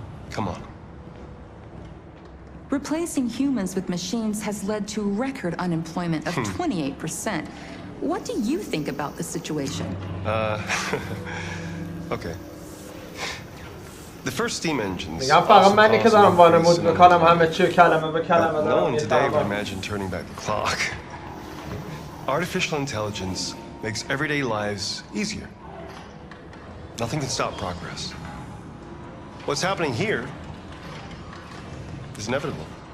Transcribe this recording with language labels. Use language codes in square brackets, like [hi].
[en] Come on. Replacing humans with machines has led to record unemployment of 28%. What do you think about the situation? Okay. The first steam engines. [fa] میگم فقط منی که دارم وانمود میکنم همه چی کلمه به کلمه [en] No [fa] دارم [en] one today would imagine turning back the clock. Artificial intelligence makes everyday lives easier. Nothing can stop progress. What's happening here is inevitable.